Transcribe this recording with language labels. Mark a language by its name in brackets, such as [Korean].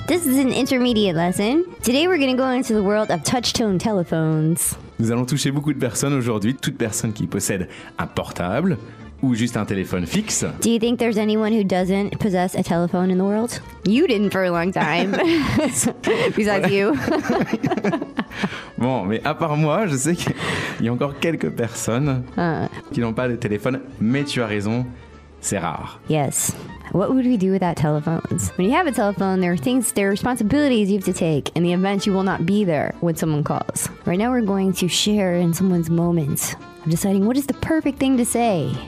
[English] This is an intermediate lesson. Today we're going to go into the world of touch-tone telephones. [French] Nous allons toucher beaucoup de personnes aujourd'hui, toute personne qui possède un portable ou juste un téléphone fixe. [English] Do you think there's anyone who doesn't possess a telephone in the world? You didn't for a long time. Besides you. [French] Bon, mais à part moi, je sais qu'il y a encore quelques personnes qui n'ont pas de téléphone, mais tu as raison, c'est rare. [English] Yes. What would we do without telephones? When you have a telephone, there are things, there are responsibilities you have to take in the event you will not be there when someone calls. Right now, we're going to share in someone's moment. I'm deciding what is the perfect thing to say.